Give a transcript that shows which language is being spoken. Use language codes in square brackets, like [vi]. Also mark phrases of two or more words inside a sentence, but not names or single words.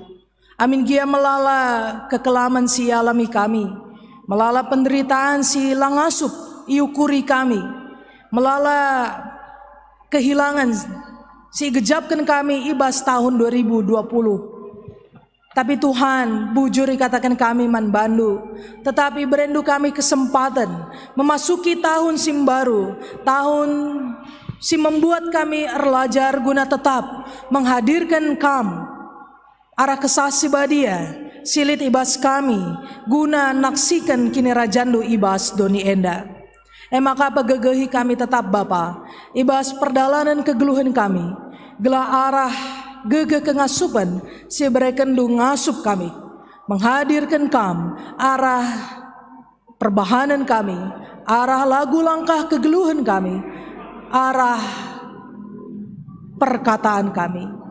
[btx] Amin gia melala kekelaman si alami kami, melala penderitaan si langasup iukuri kami, melala kehilangan si gejapkan kami ibas tahun 2020. Tapi Tuhan, bujuri katakan kami man bandu, tetapi berendu kami [id] kesempatan memasuki [btx] tahun sim baru, tahun si membuat kami erlajar guna tetap menghadirkan kam arah kesasi badia, silit ibas kami guna naksikan kini rajandu ibas doni enda. Maka pegegehi kami tetap Bapa, ibas perdalanan kegeluhan kami, gelah arah gege kengasupan si berekendu ngasup kami, menghadirkan kam arah perbahanan kami, arah lagu langkah kegeluhan kami, arah perkataan kami.